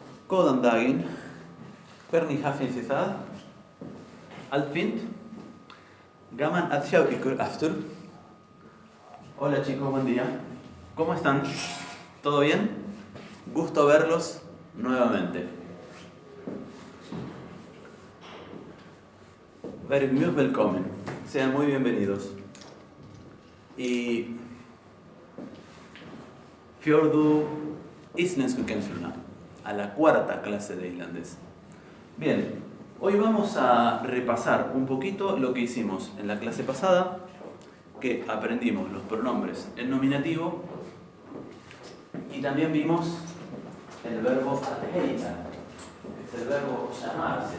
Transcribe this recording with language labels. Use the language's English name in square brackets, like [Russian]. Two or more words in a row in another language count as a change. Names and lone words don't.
[Icelandic] Góðan daginn. Hvernig hafið þið það? Allt fínt? Gaman að sjá ykkur aftur. [Spanish] Hola chicos, buen día. ¿Cómo están? ¿Todo bien? Gusto verlos nuevamente. [Icelandic] Verið mjög velkomin. [Spanish] Sean muy bienvenidos. [Icelandic] Y fjórðu íslensku kennsluna, [Spanish] a la cuarta clase de islandés. Bien, hoy vamos a repasar un poquito lo que hicimos en la clase pasada, que aprendimos los pronombres en nominativo y también vimos el verbo [Icelandic] att heita, [Spanish] que es el verbo llamarse.